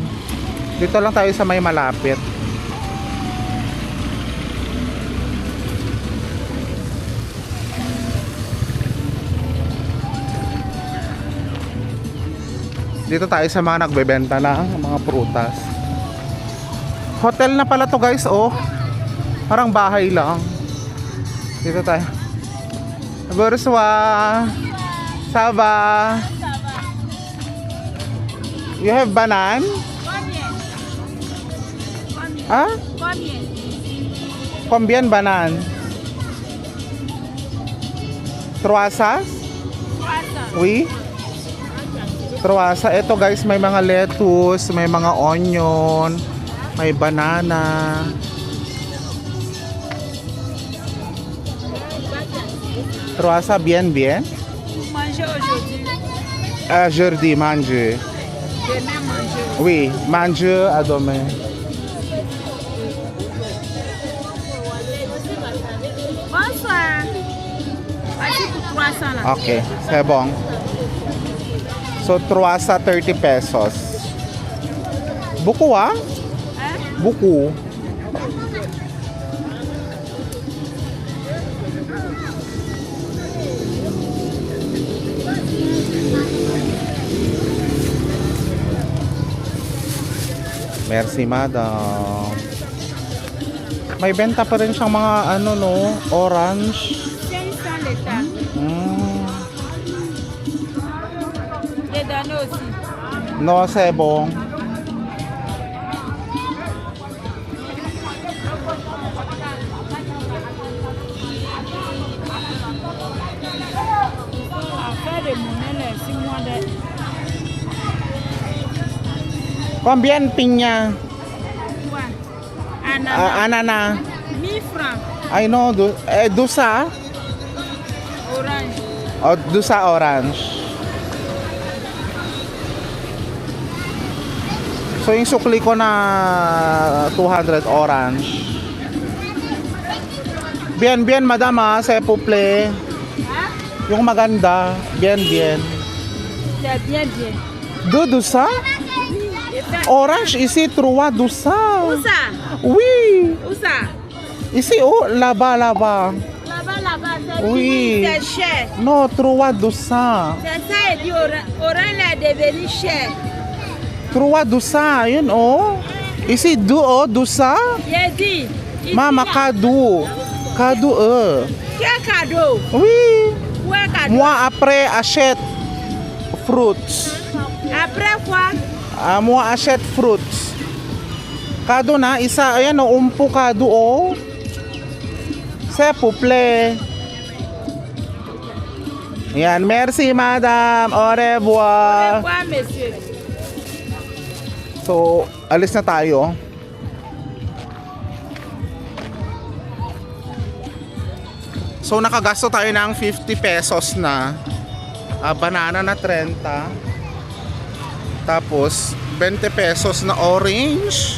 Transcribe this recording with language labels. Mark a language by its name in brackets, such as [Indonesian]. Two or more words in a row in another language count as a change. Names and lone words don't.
[Filipino] Dito lang tayo sa may malapit. Dito tayo sa mga nagbebenta ng mga prutas. Hotel na pala to guys oh. Parang bahay lang. Dito tayo. Burswa. Saba. [English] You have banan? [French] Ah? Combien banan? Truasas? Oui. Truasa. [Filipino] Ito guys, may mga lettuce, may mga onion, may banana. [French] Truasa bien. Manger aujourd'hui. Jeudi, manger. Demain manger. Oui, manger à demain. Bonsoir. Voici pour 300 là. Okay, c'est bon. [Filipino] So, truasa 30 pesos. [French] Buku ah? Hein? Buku. Merci, madam. [Filipino] May benta pa rin siyang mga ano no, orange. [French] 500 l'état. Les donner aussi. No, c'est bon. Affaire de monnaie là, 6 mois de. Combien piña? Quoi? Ananas. Ananas. 1000 francs. [English] I know, [French] dusa. Orange. O, dusa orange. [Filipino] So, yung sukli ko na 200 orange. [French] Bien, madam, s'il vous plaît. Hein? [Filipino] Yung maganda. [French] Bien, bien. C'est bien, bien. Deux de ça? Et ça, Orange, ici, trois de ça. où ça? Oui. Où ça? Ici, oh, là-bas, là-bas. Là-bas, là-bas, c'est Oui. fini, c'est cher. Non, trois de ça. C'est ça, il dit orange est devenu cher. Trois de ça, yun, oh. Ici, deux, oh, de ça. J'ai dit. ici, Mama, là, cadeau. Cadeau, quel cadeau? Oui. Où est cadeau? Moi, après, achète fruits. Après quoi? Moi, achète fruits. [Filipino] Cadeau na, isa, ayan, oh, umpo cadeau, oh. [French] S'il vous plaît. Yan, merci, madam. Au Au revoir. revoir, monsieur. [Filipino] So, alis na tayo. So, nakagasto tayo ng 50 pesos na. Banana na 30. Tapos, 20 pesos na orange.